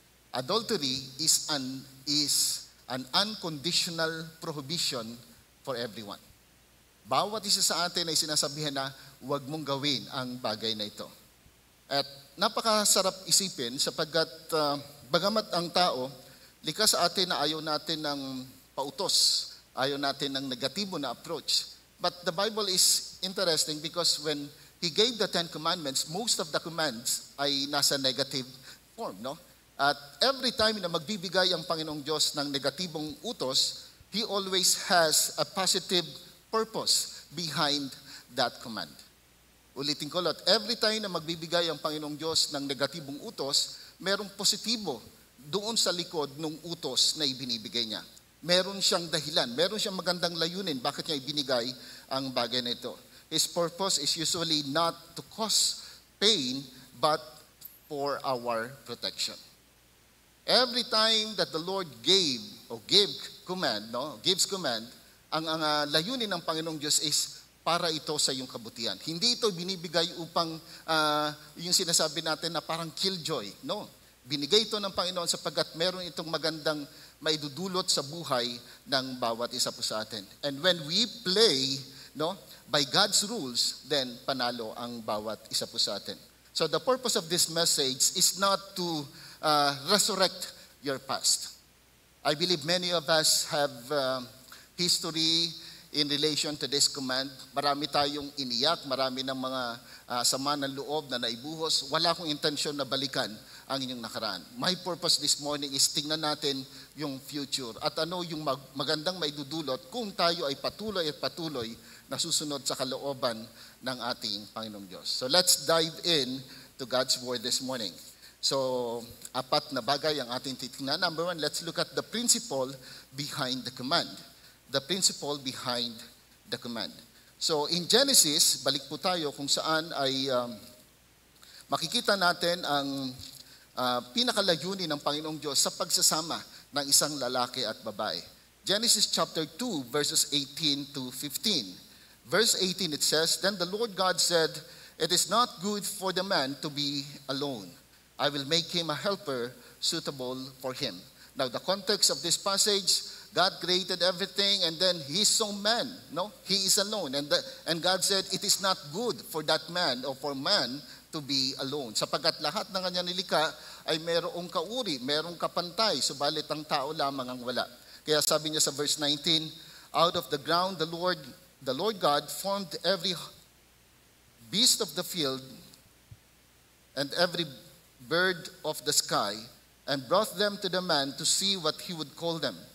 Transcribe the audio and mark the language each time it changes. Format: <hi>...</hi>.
<en>Adultery is an unconditional prohibition for everyone.</en> <tl>Bawat isa sa atin ay sinasabihan na wag mong gawin ang bagay na ito. At napakasarap isipin sapagkat bagamat ang tao, likas sa atin na ayaw natin ng pautos, ayaw natin ng negatibo na approach.</tl> <en>But the Bible is interesting because when He gave the 10 commandments, most of the commands</en> <tl>ay nasa</tl> <en>negative form, no? At every time</en> <tl>na magbibigay ang Panginoong Diyos ng negatibong utos,</tl> <en>He always has a positive purpose behind that command.</en> <tl>Ulitin ko lot,</tl> <en>every time</en> <tl>na magbibigay ang Panginoong Diyos ng negatibong utos, merong positibo doon sa likod ng utos na ibinibigay niya. Meron siyang dahilan, meron siyang magandang layunin bakit niya ibinigay ang bagay na ito.</tl> <en>His purpose is usually not to cause pain, but for our protection. Every time that the Lord gives command,</en> <tl>ang layunin ng Panginoong Diyos is para ito sa iyong kabutihan. Hindi ito binibigay upang yung sinasabi natin na parang killjoy. No. Binigay ito ng Panginoon sapagkat meron itong magandang maidudulot sa buhay ng bawat isa po sa atin.</tl> <en>And when we play, no, by God's rules, then</en> <tl>panalo ang bawat isa po sa atin.</tl> <en>So the purpose of this message is not to resurrect your past. I believe many of us have history in relation to this command.</en> <tl>Marami tayong iniyak, marami ng mga sama ng loob na naibuhos. Wala akong intensyon na balikan ang inyong nakaraan.</tl> <en>My purpose this morning is</en> <tl>tingnan natin yung future at ano yung magandang maidudulot kung tayo ay patuloy at patuloy na susunod sa kalooban ng ating Panginoong Diyos.</tl> <en>So let's dive in to God's Word this morning.</en> <tl>So, 4 na bagay ang ating titingnan.</tl> <en>Number 1, let's look at the principle behind the command. The principle behind the command.</en> <tl>So, in Genesis, balik po tayo kung saan ay makikita natin ang pinakalayunin ng Panginoong Diyos sa pagsasama ng isang lalaki at babae.</tl> <en>Genesis chapter 2, verses 18 to 15. Verse 18, it says, "Then the Lord God said, it is not good for the man to be alone. I will make him a helper suitable for him." Now, the context of this passage, God created everything and then He saw man. No? He is alone. And God said, it is not good for that man or for man to be alone.</en> <tl>Sapagkat lahat ng kanyang nilikha ay merong kauri, merong kapantay, subalit ang tao lamang ang wala. Kaya sabi niya sa</tl> <en>verse 19, "Out of the ground the Lord God formed every beast of the field and every bird of the sky, and brought them to the man to see what he would call them.</en>